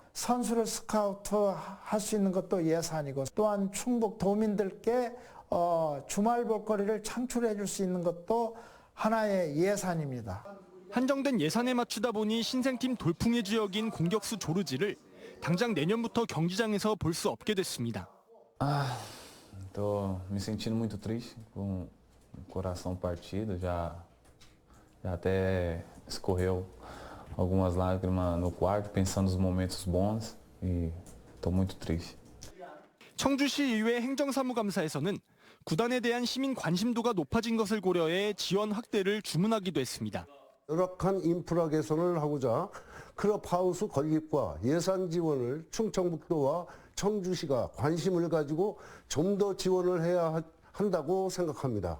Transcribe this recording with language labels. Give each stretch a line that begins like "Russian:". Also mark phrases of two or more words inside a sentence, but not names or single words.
Korean: 선수를 스카우트 할 수 있는 것도 예산이고 또한 충북 도민들께 주말 볼거리를 창출해 줄 수 있는 것도 하나의 예산입니다. 한정된 예산에 맞추다 보니 신생팀 돌풍의 지역인 공격수 조르지를 당장 내년부터 경기장에서 볼 수 없게 됐습니다.
Portuguese: Estou me sentindo muito triste, com o coração partido, já até escorreu algumas lágrimas no quarto, pensando nos momentos bons e estou muito triste.
Korean: 청주시의회 행정사무감사에서는 구단에 대한 시민 관심도가 높아진 것을 고려해 지원 확대를 주문하기도 했습니다. 열악한 인프라 개선을 하고자 클럽하우스 건립과 예산 지원을 충청북도와 청주시가 관심을 가지고 좀 더 지원을 해야 한다고 생각합니다.